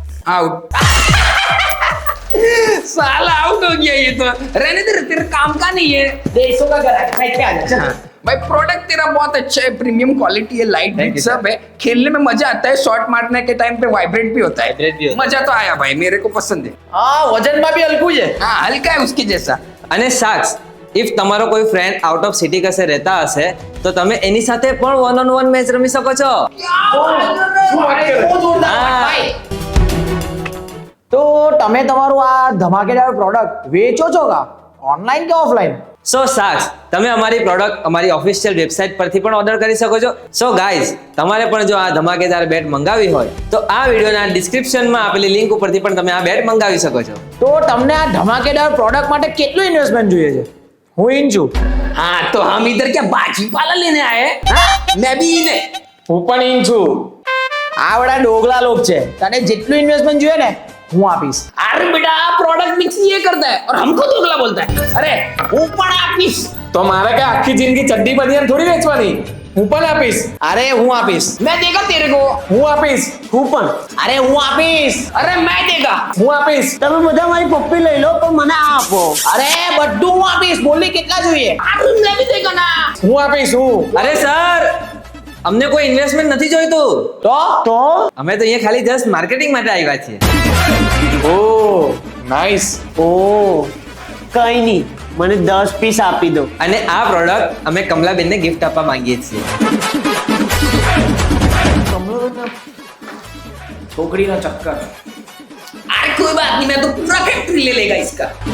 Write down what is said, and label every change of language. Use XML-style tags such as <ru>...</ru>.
<hi>Out साला out हो गया ये तो रहने दे तेरे काम का नहीं है 150 का करा है भाई क्या चल भाई प्रोडक्ट तेरा बहुत अच्छा है प्रीमियम क्वालिटी है लाइट</hi> <en>Thank you,</en> <hi>सब है खेलने में मजा आता है शॉट मारने के टाइम पे वाइब्रेट भी होता Vibrate भी है होता है। मजा तो आया भाई मेरे को पसंद है</hi> <gu>હા વજનમાં બી હલકું છે.</gu> <hi>हाँ हल्का है उसके जैसा</hi> <gu>અને સાક્ષ ઇફ તમારો કોઈ ફ્રેન્ડ આઉટ ઓફ સિટી કશે રહેતા હશે તો તમે એની સાથે પણ 1-on-1 મેચ રમી શકો છો. હા. તો તમે તમારું આ ધમાકેદાર પ્રોડક્ટ વેચો છો કા ઓનલાઈન કે ઓફલાઈન? સો સાક્ષ તમે અમારી પ્રોડક્ટ અમારી ઓફિશિયલ વેબસાઇટ પરથી પણ ઓર્ડર કરી શકો છો. સો ગાઈઝ તમારે પણ જો આ ધમાકેદાર બેટ મંગાવી હોય તો આ વિડીયોના ડિસ્ક્રિપ્શનમાં આપેલી લિંક ઉપરથી પણ તમે આ બેટ મંગાવી શકો છો. તો તમને આ ધમાકેદાર પ્રોડક્ટ માટે કેટલું ઇન્વેસ્ટમેન્ટ જોઈએ છે? હું ઇન છું.</gu> <hi>हाँ तो हम इधर क्या बाजीपाला लेने आए हैं हाँ? मैं भी इन है</hi> <gu>હું પણ ઇન છું. આ બધા ડોગલા લોક છે, તને જેટલું ઇન્વેસ્ટમેન્ટ જોઈએ ને હું આપીશ.</gu> <hi>अरे बेटा प्रोडक्ट मिक्स ये करता है और हमको दोगला बोलता है अरे ऊपर आपीस</hi> <gu>તો મારે કે આખી જિંદગી ચડ્ડી બનિયાન થોડી વેચવાની. હું પણ આપીશ. અરે હું આપીશ.</gu> <hi>मैं देगा तेरे को</hi> <gu>હું આપીશ. હું પણ. અરે હું આપીશ.</gu> <hi>अरे मैं देगा</hi> <gu>હું આપીશ. તમે બધા મારી પપ્પી લઈ લો પણ મને આ આપો. અરે બધું હું આપીશ. બોલી કેટલા જોઈએ?</gu> <hi>अरे मैं भी देगा ना</hi> <gu>હું આપીશ હું. અરે સર અમને કોઈ ઇન્વેસ્ટમેન્ટ નથી જોઈતું. તો અમે તો અહીંયા ખાલી જસ્ટ માર્કેટિંગ માટે આવ્યા છીએ. Oh nice. ઓ કઈ નહીં, મને 10 પીસ આપી દો. અને આ પ્રોડક્ટ અમે કમલાબેનને ગિફ્ટ આપવા માંગીએ છીએ. છોકરીનો ચક્કર.</gu> <hi>अरे कोई बात नहीं मैं तो पूरा फैक्ट्री ले लेगा इसका</hi>